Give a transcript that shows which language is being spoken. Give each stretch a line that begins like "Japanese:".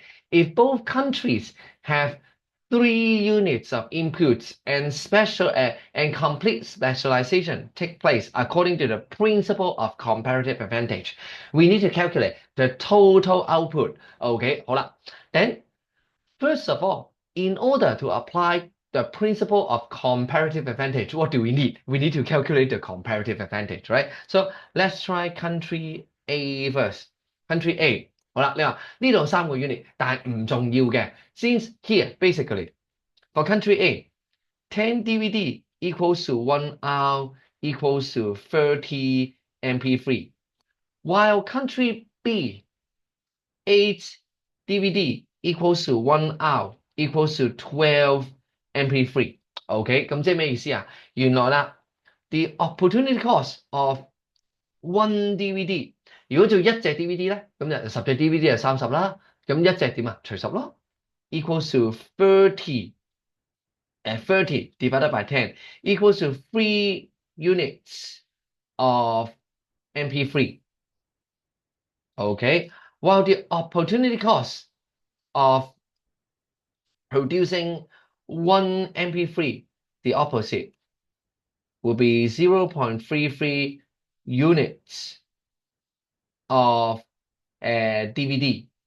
English: If both countries have 3 units of inputs and and complete specialization take place according to the principle of comparative advantage, we need to calculate the total output. OK，
Cantonese: 好啦
English: ，then。First of all, in order to apply the principle of comparative advantage, what do we need? We need to calculate the comparative advantage, right? So let's try country A first. Country A.
Cantonese: 好啦，你話呢度3個 unit，但係唔重要嘅。
English: Since here, basically, for country A, 10 DVD equals to 1 hour equals to 30 MP3. While country B, 8 DVD equals to 1 hour equals to 12 MP3.
Cantonese: OK， 咁即係咩意思啊？原來啦 ，
English: the opportunity cost of one DVD，
Cantonese: 如果做一隻 DVD 咧，咁就10隻 DVD 就30啦，咁一隻點啊？除10咯
English: ，equals to 30 30 divided by 10 equals to 3 units of MP3. Okay, while the opportunity cost of producing one MP3, the opposite will be 0.33 units of DVD.